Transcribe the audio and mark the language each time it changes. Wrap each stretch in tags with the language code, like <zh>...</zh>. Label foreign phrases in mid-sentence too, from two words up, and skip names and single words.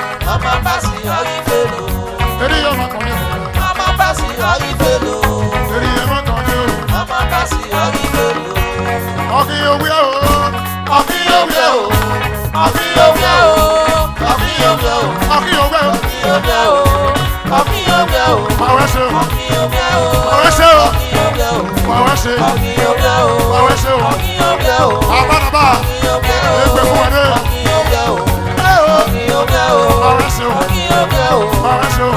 <yo>Eri ya mama ye. Eri ya mama ye. Oki yo we o. Oki yo we o. Oki yo we o. Oki yo we o. Oki yo we o.</yo> <en>Power show. Power show. Power show. Power show.</en> <yo>Ababa. Egbe fún ade.</yo> <en>Power show. Power show.</en>